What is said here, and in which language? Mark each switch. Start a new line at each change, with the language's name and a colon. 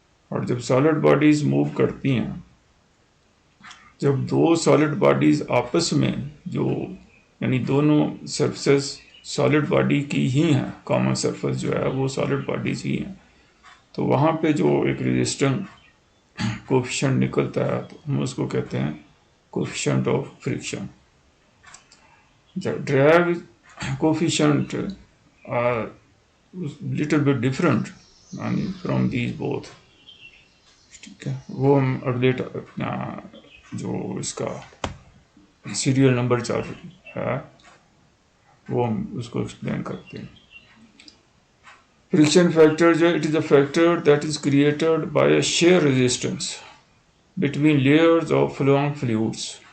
Urdu: اور جب solid bodies move کرتی ہیں، جب 2 سالڈ باڈیز آپس میں جو یعنی دونوں سرفیسز سالڈ باڈی کی ہی ہیں، کامن سرفیس جو ہے وہ سالڈ باڈیز ہی ہیں، تو وہاں پہ جو ایک ریزسٹنٹ کوفیشنٹ نکلتا ہے تو ہم اس کو کہتے ہیں coefficient of friction.
English: Drag coefficient are little bit different from these both.
Urdu: ٹھیک ہے، وہ ہم اگلے جو اس کا سیریل نمبر چل ہے وہ ہم اس کو ایکسپلین کرتے ہیں.
English: Friction factor جو it is a factor that is created by a shear resistance between layers of flowing fluids.